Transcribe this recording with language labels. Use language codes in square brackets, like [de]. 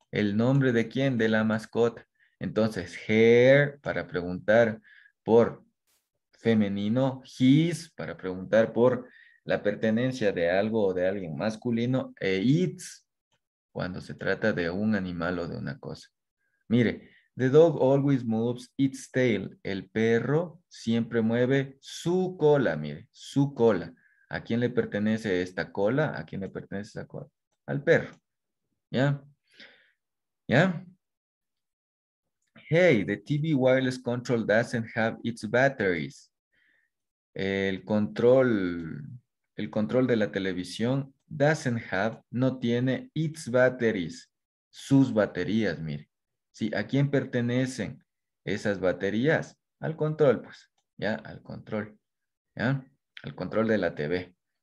[es] ¿El nombre de quién? De la mascota. Entonces, her para preguntar por femenino, his para preguntar por la pertenencia de algo o de alguien masculino e its cuando se trata de un animal o de una cosa. Mire, [en] the dog always moves its tail. [es] El perro siempre mueve su cola, mire, su cola. ¿A quién le pertenece esta cola? ¿A quién le pertenece esta cola? Al perro. ¿Ya? ¿Ya? [en] Hey, the TV wireless control doesn't have its batteries. [es] El control de la televisión [en] doesn't have, [es] no tiene [en] its batteries, [es] sus baterías, mire. Sí, ¿a quién pertenecen esas baterías? Al control, pues, ya, al control, ya, al control de la TV.